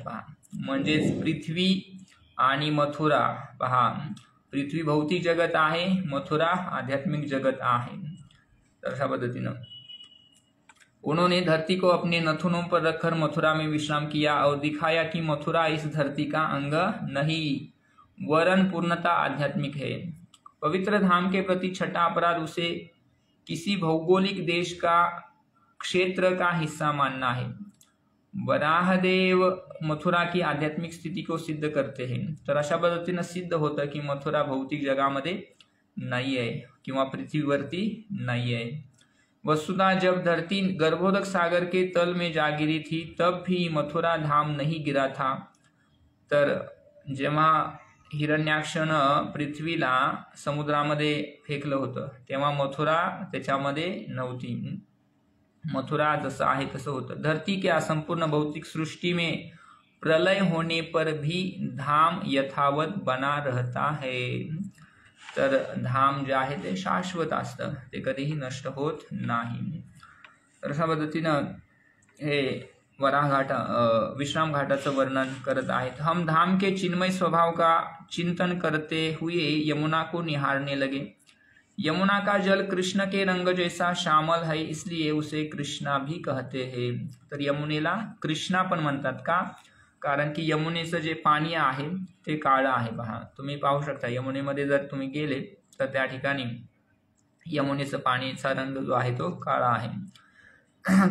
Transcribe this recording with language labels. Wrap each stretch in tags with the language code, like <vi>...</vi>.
<mr>पहा, म्हणजेच पृथ्वी आणि मथुरा. पहा, पृथ्वी भौतिक जगत आहे, मथुरा आध्यात्मिक जगत आहे. तर अशा पद्धतीनं</mr> <hi>उन्होंने धरती को अपने नथुनों पर रखकर मथुरा में विश्राम किया और दिखाया कि मथुरा इस धरती का अंग नहीं वरन पूर्णता आध्यात्मिक है. पवित्र धाम के प्रति छठा अपराध उसे किसी भौगोलिक देश का क्षेत्र का हिस्सा मानना है। वराहदेव मथुरा की आध्यात्मिक स्थिती को सिद्ध करते हैं।</hi> <mr>तर अशा पद्धतीनं सिद्ध होतं की मथुरा भौतिक जगामध्ये नाही आहे किंवा पृथ्वीवरती नाही आहे।</mr> <hi>वसुधा जब धरती गर्भोदक सागर के तल में जा गिरी थी तब भी मथुरा धाम नहीं गिरा था।</hi> <mr>तर जेव्हा हिरण्याक्षनं पृथ्वीला समुद्रामध्ये फेकलं होतं तेव्हा मथुरा त्याच्यामध्ये नव्हती। मथुरा जसं आहे तसं होतं।</mr> <hi>धरती के असंपूर्ण भौतिक सृष्टि में प्रलय होने पर भी धाम यथावत बना रहता है।</hi> <mr>तर धाम जे आहे ते शाश्वत असतं, ते कधीही नष्ट होत नाही। तर अशा पद्धतीनं हे वराह घाट विश्राम घाटाचं वर्णन करत आहेत।</mr> <hi>हम धाम के चिन्मय स्वभाव का चिंतन करते हुए यमुना को निहारने लगे। यमुना का जल कृष्ण के रंग जैसा श्यामल है, इसलिए उसे कृष्णा भी कहते हैं।</hi> <mr>तर यमुनेला कृष्णा पण म्हणतात का? कारण की यमुनेचं जे पाणी आहे ते काळं आहे। पहा, तुम्ही पाहू शकता यमुनेमध्ये जर तुम्ही गेले तर त्या ठिकाणी यमुनेचं पाणीचा रंग जो आहे तो काळा आहे।</mr>